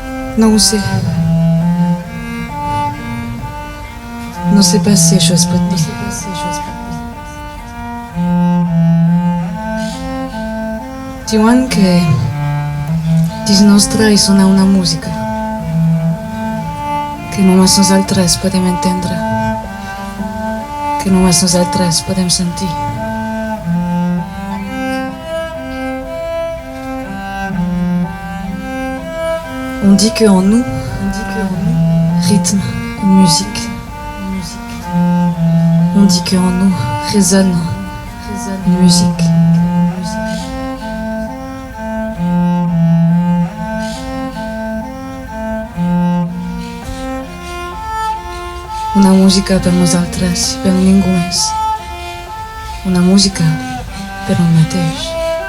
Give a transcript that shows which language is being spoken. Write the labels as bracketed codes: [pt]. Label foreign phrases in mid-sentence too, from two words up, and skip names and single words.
[pt] Não sei. Não sei [fr] pas si je peux te dire. [ca] Diuen que dins nostre hi sona una música que només nosaltres podem entendre, que només nosaltres podem sentir. [fr] On dit que en nous, rythme et musique. On dit que en nous résonne musique. [ca] Una música per nosaltres, per ningú més. Una música per un mateix.